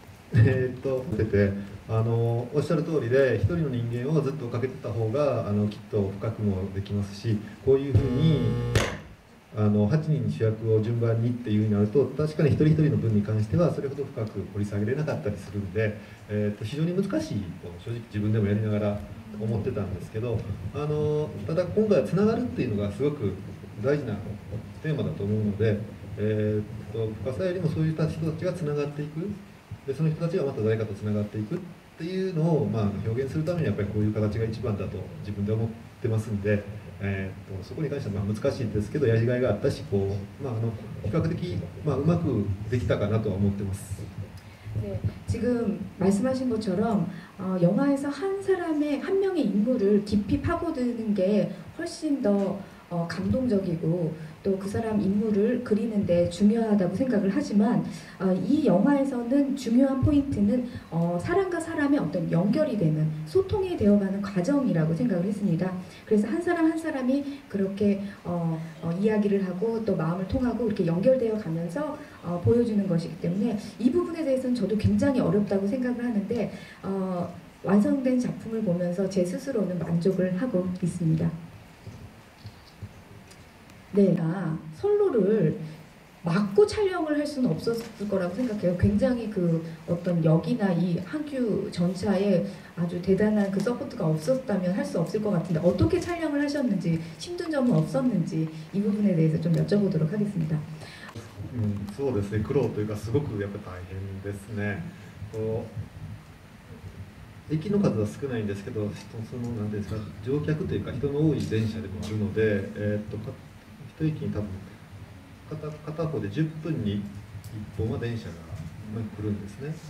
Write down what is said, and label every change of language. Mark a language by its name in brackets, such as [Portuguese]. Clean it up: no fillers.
[Japanese] 見てておっしゃる通りで一人の人間をずっと追っかけてた方がきっと深くもできますし、こういうふうに8人主役を順番にっていうふうになると確かに一人一人の分に関してはそれほど深く掘り下げれなかったりするんで、非常に難しいと正直自分でもやりながら思ってたんですけど、ただ今回はつながるっていうのがすごく大事なテーマだと思うので、深さよりもそういった人たちがつながっていく。でその人たちがまた誰かとつながっていくっていうのを、表現するためにやっぱりこういう形が一番だと自分で思ってますんで、そこに関しては難しいんですけどやりがいがあったし比較的、うまくできたかなとは思ってます。 [Korean] 네, 지금 말씀하신 것처럼 영화에서 한 명의 인물을 깊이 파고드는 게 훨씬 더 감동적이고 또 그 사람 인물을 그리는데 중요하다고 생각을 하지만 이 영화에서는 중요한 포인트는 사람과 사람의 어떤 연결이 되는 소통이 되어가는 과정이라고 생각을 했습니다. 그래서 한 사람 한 사람이 그렇게 이야기를 하고 또 마음을 통하고 이렇게 연결되어 가면서 보여주는 것이기 때문에 이 부분에 대해서는 저도 굉장히 어렵다고 생각을 하는데 완성된 작품을 보면서 제 스스로는 만족을 하고 있습니다. 네, 선로를 막고 촬영을 할 수는 없었을 거라고 생각해요. 굉장히 그 어떤 역이나 이 한규 전차에 아주 대단한 그 서포트가 없었다면 할 수 없을 것 같은데 어떻게 촬영을 하셨는지 힘든 점은 없었는지 이 부분에 대해서 좀 여쭤보도록 하겠습니다. [Japanese] そうですね、苦労というかすごくやっぱ大変ですね。駅の数は少ないんですけど、なんですか乗客というか人の多い電車でもあるので、一駅に多分片方で10分に1本は電車が来るんですね。